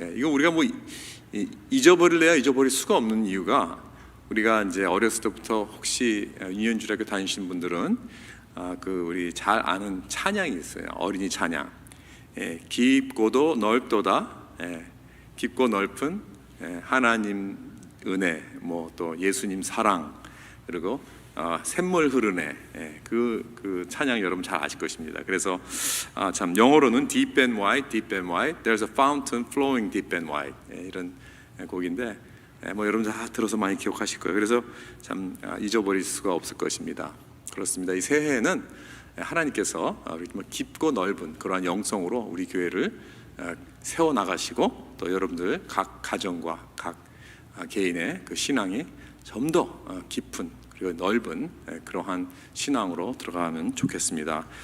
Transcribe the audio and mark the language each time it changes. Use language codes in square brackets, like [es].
[ko] 이거 우리가 뭐 잊어버릴래야 잊어버릴 수가 없는 이유가 우리가 이제 어렸을 때부터 혹시 유년주일학교 다니시는 분들은 우리 잘 아는 찬양이 있어요. 어린이 찬양. 깊고도 넓도다. 깊고 넓은 하나님 은혜, 뭐 또 예수님 사랑, 그리고 샘물 흐르네. 그 찬양 여러분 잘 아실 것입니다. 그래서 참 영어로는 [en] deep and wide, deep and wide. There's a fountain flowing deep and wide. [ko] 이런 곡인데 뭐 여러분 다 들어서 많이 기억하실 거예요. 그래서 참 잊어버릴 수가 없을 것입니다. 그렇습니다. 이 새해에는 하나님께서 깊고 넓은 그러한 영성으로 우리 교회를 세워 나가시고 또 여러분들 각 가정과 각 개인의 그 신앙이 좀 더 깊은 그리고 넓은 그러한 신앙으로 들어가면 좋겠습니다.